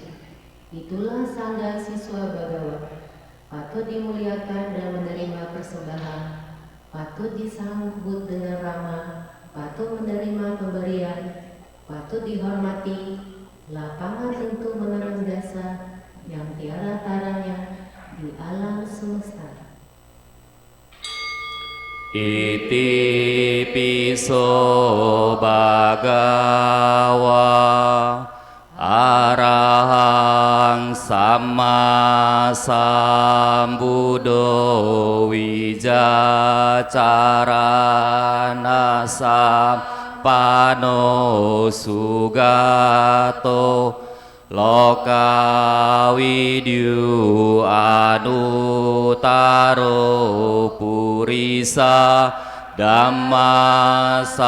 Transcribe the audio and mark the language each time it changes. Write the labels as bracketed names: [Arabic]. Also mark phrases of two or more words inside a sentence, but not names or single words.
[Indonesian] Itulah sangha siswa Bhagawa, patut dimuliakan dan menerima persembahan, patut disambut dengan ramah, patut menerima pemberian, patut dihormati, lapangan untuk menanam dasar yang tiada taranya di alam semesta. [Pali] Iti piso bhagawa arahang Sama Sambuddho Wijacarana Sampano Sugato Loka Widyu Anutaro Purisa Dhamma